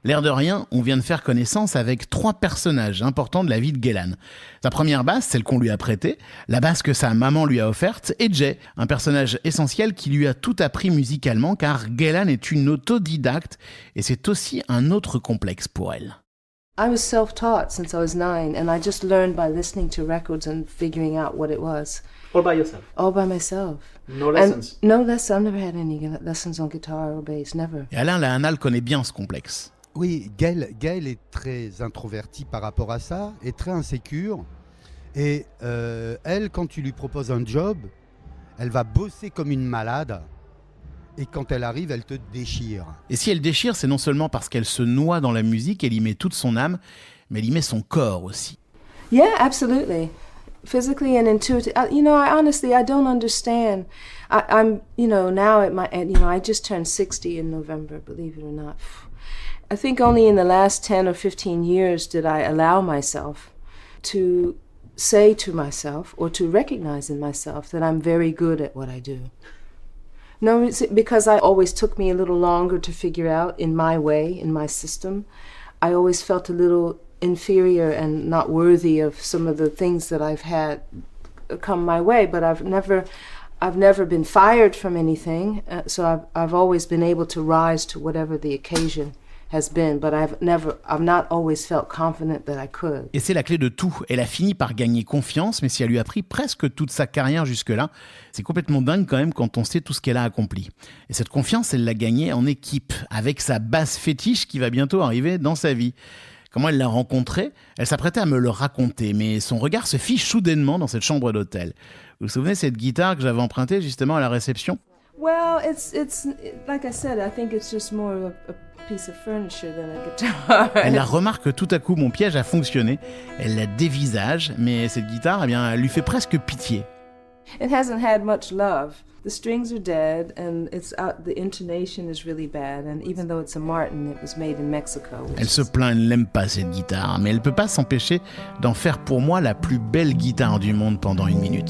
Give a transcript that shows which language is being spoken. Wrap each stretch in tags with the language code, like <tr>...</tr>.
<fr>L'air de rien, on vient de faire connaissance avec 3 personnages importants de la vie de Gaylan. Sa première basse, celle qu'on lui a prêtée, la basse que sa maman lui a offerte, et Jay, un personnage essentiel qui lui a tout appris musicalement car Gaylan est une autodidacte et c'est aussi un autre complexe pour elle.</fr> <en>I was self-taught since I was 9, and I just learned by listening to records and figuring out what it was. All by yourself? All by myself. No lessons? And no lessons. I've never had any lessons on guitar or bass, never.</en> <fr>Et Alain Lahanal connaît bien ce complexe. Oui, Gaël est très introvertie par rapport à ça, et très insécure. Et elle, quand tu lui proposes un job, elle va bosser comme une malade. Et quand elle arrive, elle te déchire. Et si elle déchire, c'est non seulement parce qu'elle se noie dans la musique, elle y met toute son âme, mais elle y met son corps aussi.</fr> <en>Yeah, absolutely. Physically and intuitively. You know, honestly, I don't understand. I'm, you know, now I just turned 60 in November, believe it or not. I think only in the last 10 or 15 years did I allow myself to say to myself or to recognize in myself that I'm very good at what I do. No, because it always took me a little longer to figure out in my way, in my system. I always felt a little inferior and not worthy of some of the things that I've had come my way, but I've never been fired from anything, so I've always been able to rise to whatever the occasion has been, but I've not always felt confident that I could.</en> <fr>Et c'est la clé de tout. Elle a fini par gagner confiance, mais si elle lui a pris presque toute sa carrière jusque-là, c'est complètement dingue quand même quand on sait tout ce qu'elle a accompli. Et cette confiance, elle l'a gagnée en équipe, avec sa basse fétiche qui va bientôt arriver dans sa vie. Comment elle l'a rencontrée? Elle s'apprêtait à me le raconter, mais son regard se fiche soudainement dans cette chambre d'hôtel. Vous vous souvenez de cette guitare que j'avais empruntée justement à la réception?</fr> <en>Well, it's like I said, I think it's just more of a piece of furniture than a guitar.</en> <fr>Elle la remarque que tout à coup, mon piège a fonctionné. Elle la dévisage, mais cette guitare, eh bien, elle lui fait presque pitié.</fr> <en>It hasn't had much love. The strings are dead, and the intonation is really bad. And even though it's a Martin, it was made in Mexico.</en> <fr>Elle se plaint, elle n'aime pas cette guitare, mais elle peut pas s'empêcher d'en faire pour moi la plus belle guitare du monde pendant 1 minute.</fr>